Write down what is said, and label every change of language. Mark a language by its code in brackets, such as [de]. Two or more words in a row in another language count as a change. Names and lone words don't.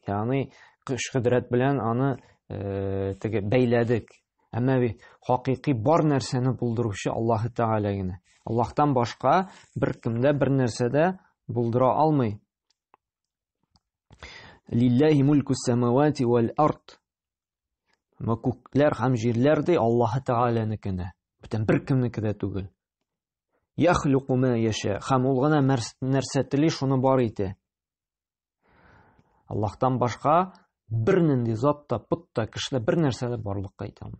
[tt] Ягъни көч-кодрәт белән аны бәйләдек. Әмма хакыйкый бар нәрсәне булдыручы Аллаһ Тәгалә генә. Аллаһтан башка бер кемдә бер нәрсәдә булдыра алмый. [ar] لله ملك السماوات والأرض. [tt] Күкләр һәм җирләр ди Аллаһ Тәгаләнекенә. Бүтән бер кемнеке дә түгел. [ar] يخلق ما يشاء. [tt] Һәм ул гына нәрсә тели, шуны бар итә. Аллаһтан башка бер нинди зат та, пут та, кешеләр бер нәрсә дә барлыкка итә алмый.